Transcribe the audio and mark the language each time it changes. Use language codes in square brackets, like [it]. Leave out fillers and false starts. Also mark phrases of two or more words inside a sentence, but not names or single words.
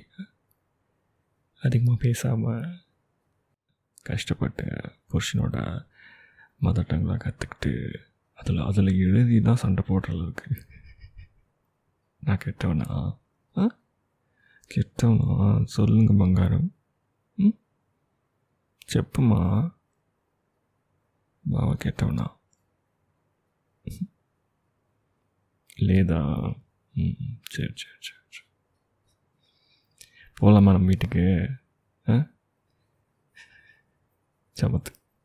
[ta] அதிகமாக பேசாமல் கஷ்டப்பட்டு புருஷனோட [en] mother tongueலாம் [ta] கற்றுக்கிட்டு அதில் எழுதி தான் சண்டை போடுற அளவுக்கு நான் கெட்டவனா? சொல்லுங்க பங்காரம். [te] చెప్పుమా. బావ కెట్టవునా లేదా? [ta] சரி போகலாமா நம்ம வீட்டுக்கு? சமத்து.